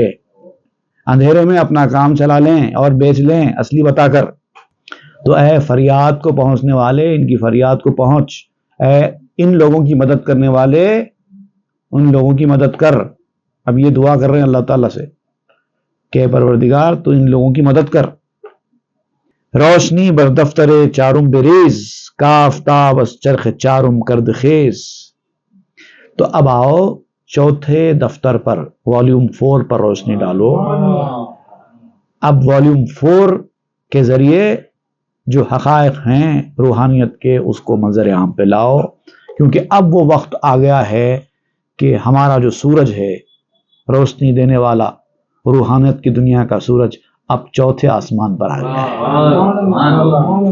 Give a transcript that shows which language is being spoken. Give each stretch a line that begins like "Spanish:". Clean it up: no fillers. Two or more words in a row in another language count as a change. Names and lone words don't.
Urdu: اندھیرے میں اپنا کام چلا لیں اور بیچ لیں اصلی بتا کر۔ تو اے فریاد کو پہنچنے والے، ان کی فریاد کو پہنچ، اے ان لوگوں کی مدد کرنے والے، ان لوگوں کی مدد کر۔ اب یہ دعا کر رہے ہیں اللہ تعالیٰ سے کہ پروردگار تو ان لوگوں کی مدد کر۔
Persian: روشنی بر دفتر چارم بریز، کافتاب از چرخ چارم کرد خیز۔
Urdu: تو اب آؤ چوتھے دفتر پر، والیوم 4 پر روشنی ڈالو۔ اب والیوم 4 کے ذریعے جو حقائق ہیں روحانیت کے اس کو منظر عام پہ لاؤ، کیونکہ اب وہ وقت آ گیا ہے کہ ہمارا جو سورج ہے روشنی دینے والا، روحانیت کی دنیا کا سورج، اب چوتھے آسمان پر آ گیا ہے۔